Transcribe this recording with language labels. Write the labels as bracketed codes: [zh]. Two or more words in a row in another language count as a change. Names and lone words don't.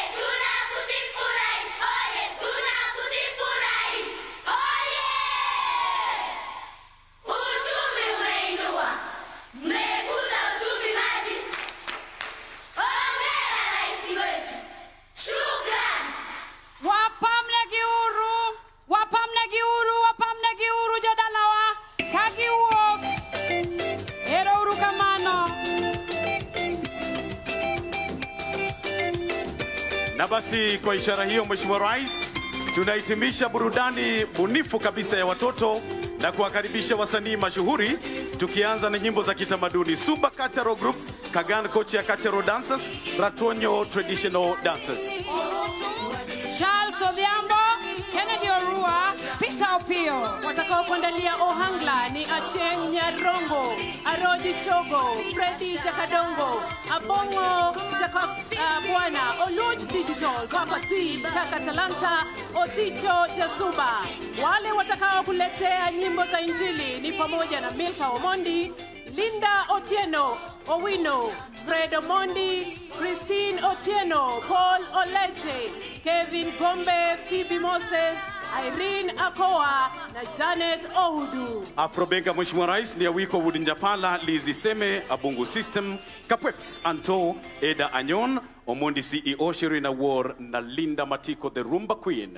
[sw] Tunakusifu Rais, oye! Tunakusifu Rais, oye! Uchumi umeinua, mmekuza uchumi maji. Hongera Rais wetu, shukrani. [luo] Wapamnegi uru jodalawa kagiwuok. Ero uru kamano. [sw] Na basi kwa ishara hiyo, Mheshimiwa Rais, tunahitimisha burudani bunifu kabisa ya watoto na kuwakaribisha wasanii mashuhuri, tukianza na nyimbo za kitamaduni. Suba Cultural Group, Kagan Kochia Cultural Dancers, Ratonyo Traditional Dancers. Charles Odhiambo, Kennedy Orua, Peter Opio. Watakao kuandalia ohangla ni Acheng Nyarongo, Aroji Chogo, Freddy Jakadongo, Abongo Bwana, Oluch Digital, Papa T, Kaka Talanta, Odicho Jasuba. Wale watakao kuletea nyimbo za Injili ni pamoja na Milka Omondi, Linda Otieno, Owino, Fred Omondi, Christine Otieno, Paul Oleche, Kevin Gombe, Phoebe Moses, Irene Akoa na Janet Oudu. Afrobenga, Mheshimiwa Rais, ni Awiko Wudinjapala, Lizi Seme, Abungu System, Kapweps Anto, Eda Anyon, Omondi CEO, Sherina War na Linda Matiko, the Rumba Queen.